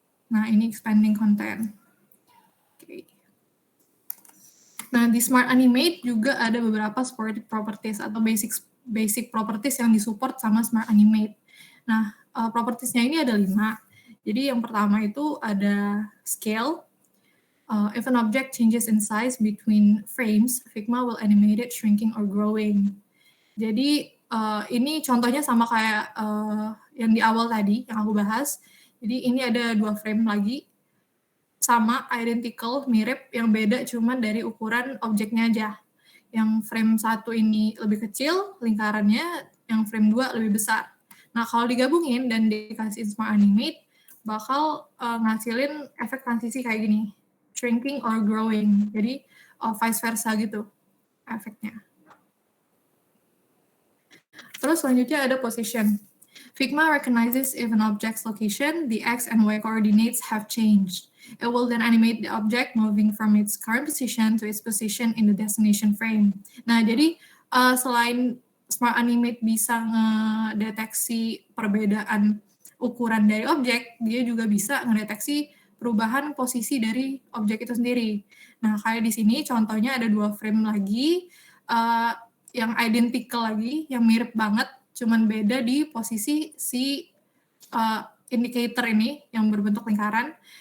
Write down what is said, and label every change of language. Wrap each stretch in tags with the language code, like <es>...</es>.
<id>Nah, ini expanding content. Oke. Nah, di Smart Animate juga ada beberapa supported properties atau basic properties yang disupport sama Smart Animate. Nah, propertiesnya ini ada 5. Jadi yang pertama itu ada scale.</id> <en>If an object changes in size between frames, Figma will animate it shrinking or growing.</en> <id>Jadi ini contohnya sama kayak yang di awal tadi yang aku bahas. Jadi ini ada 2 frame lagi, sama, identical, mirip, yang beda cuman dari ukuran objeknya aja. Yang frame 1 ini lebih kecil lingkarannya, yang frame 2 lebih besar. Nah, kalau digabungin dan dikasih Smart Animate, bakal ngasilin efek transisi kayak gini,</id> <en>shrinking or growing.</en> <id>Jadi vice versa gitu efeknya. Terus selanjutnya ada position.</id> <en>Figma recognizes if an object's location, the X and Y coordinates have changed. It will then animate the object moving from its current position to its position in the destination frame.</en> <id>Nah, jadi selain Smart Animate bisa ngedeteksi perbedaan ukuran dari objek, dia juga bisa ngedeteksi perubahan posisi dari objek itu sendiri. Nah, kayak di sini contohnya ada 2 frame lagi, yang identical lagi, yang mirip banget, cuman beda di posisi si indicator ini yang berbentuk lingkaran.</id>